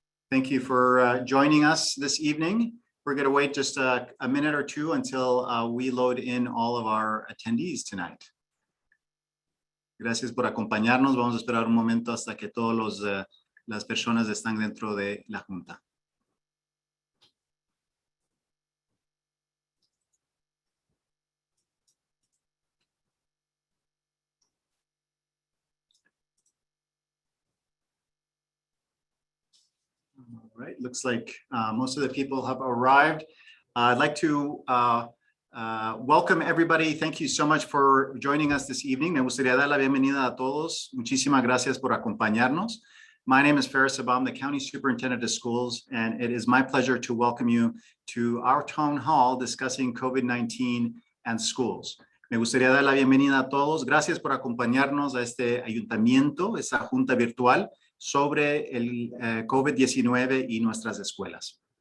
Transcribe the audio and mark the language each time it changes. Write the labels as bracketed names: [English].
[English] Thank you for joining us this evening. We're going to wait just a minute or two until we load in all of our attendees tonight. [Spanish] Gracias por acompañarnos. Vamos a esperar un momento hasta que todas las personas están dentro de la junta. [English] All right, looks like most of the people have arrived. I'd like to welcome everybody. Thank you so much for joining us this evening. [Spanish] Me gustaría dar la bienvenida a todos. Muchísimas gracias por acompañarnos. [English] My name is Faris, I'm the County Superintendent of Schools, and it is my pleasure to welcome you to our town hall discussing COVID-19 and schools. [Spanish] Me gustaría dar la bienvenida a todos. Gracias por acompañarnos a este ayuntamiento, esta junta virtual sobre el COVID-19 y nuestras escuelas.